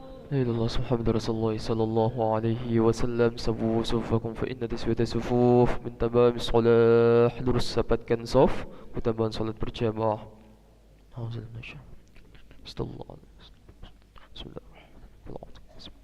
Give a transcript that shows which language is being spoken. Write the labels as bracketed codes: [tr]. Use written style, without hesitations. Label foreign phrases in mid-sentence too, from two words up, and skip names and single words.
[ar] لا إله إلا الله محمد رسول الله صلى الله عليه وسلم. سووا صفوفكم فإن تسوية الصفوف من تمام الصلاة. [id] Lurus rapatkan saf, keutamaan salat berjamaah. [ar] Alhamdulillah. Bismillahirrahmanirrahim.